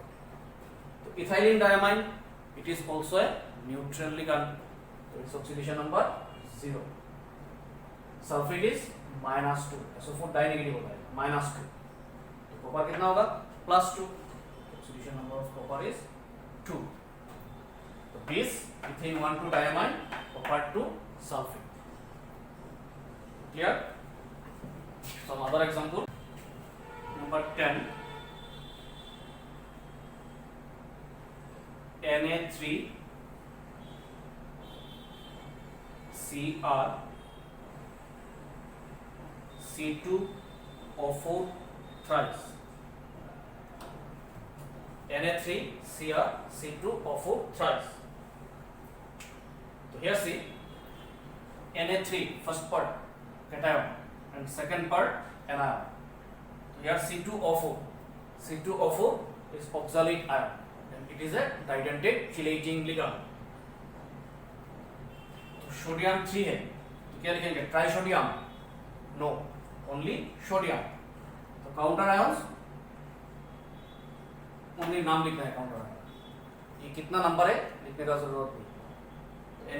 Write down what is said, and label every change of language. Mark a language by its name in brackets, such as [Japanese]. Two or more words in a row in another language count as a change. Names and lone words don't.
[English] तो ethylene diamine it is also a neutral ligand, तो its oxidation number 0, sulphate is -2, SO4 di negative [Hindi] होता है [English] -2, [Hindi] तो कॉपर कितना होगा [English] +2, oxidation number of copper is 2, तो 20 ethane 1,2 diamine copper 2 sulphate। clear? some other example, number 10 Na3 Cr C2O4 thrice, Na3 Cr C2O4 thrice. So here see Na3 first part cation and second part anion. So here C2O4 is oxalate ion. It is a didentate chelating ligand. [Hindi] तो सोडियम 3 है, तो क्या लिखेंगे ट्राइसोडियम, [English] no only sodium, [Hindi] तो [English] counter ions only [Hindi] नाम लिखना है [English] counter ion, [Hindi] ये कितना नंबर है लिखने का जरूरत नहीं।